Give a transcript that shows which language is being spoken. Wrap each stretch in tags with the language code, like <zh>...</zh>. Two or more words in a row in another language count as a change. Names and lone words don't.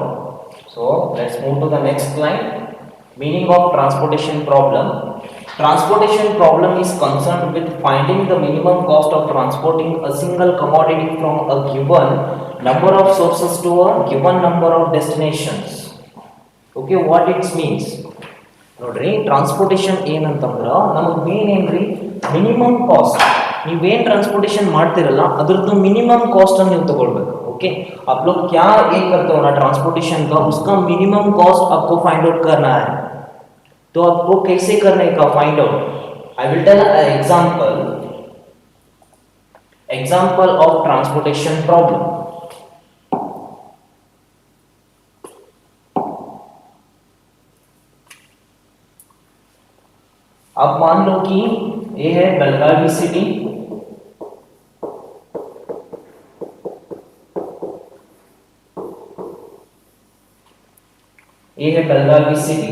<en>So let's move to the next line. Meaning of transportation problem. Transportation problem is concerned with finding the minimum cost of transporting a single commodity from a given number of sources to a given number of destinations. Okay, what it means?</en> <kn>ನೋಡ್ರಿ, ಟ್ರಾನ್ಸ್ಪೋರ್ಟೇಷನ್ ಏನಂತಂದ್ರ ನಮಗೆ ಮೇನ್ ಏನ್ರಿ?</kn> <en>minimum cost.</en> <kn>ನೀವೇನ್ ಟ್ರಾನ್सपोर्टेशन ಮಾಡ್ತಿರಲ್ಲ अद्रದ್ದು</kn> <en>minimum cost</en> <kn>अನ್ನು ನೀವು ತಗೊಳ್ಬೇಕು.</kn> <hi>ओके, आप लोग क्या एक करते हो ना ट्रांसपोर्टेशन का, उसका</hi> <en>minimum cost</en> <hi>आपको</hi> <en>find out</en> <hi>करना है. तो आपको कैसे करने का</hi> <en>find out? I will tell example of transportation problem.</en> <hi>अब मान लो कि ये है बेलगावी सिटी, ये है बेलगावी सिटी.</hi>